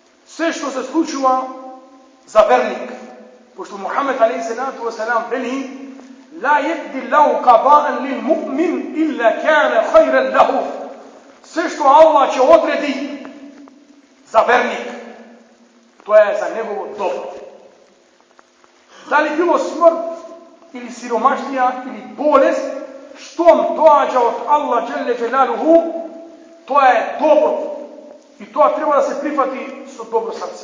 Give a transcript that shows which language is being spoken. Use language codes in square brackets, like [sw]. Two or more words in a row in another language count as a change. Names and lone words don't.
[mk] се што се случува за верник. [ar] Пошто Мухамед عليه الصلاة والسلام вели: لا يقضي الله قضاء للمؤمن إلا كان خيرا له. [mk] Се што Аллах ќе одреди за верник, тоа е за негово добро. Дали било смрт или сиромаштија или болест, штом доаѓа од Аллах [ar] جل جلاله, [mk] тоа е добро и тоа треба да се прифати со добро срце.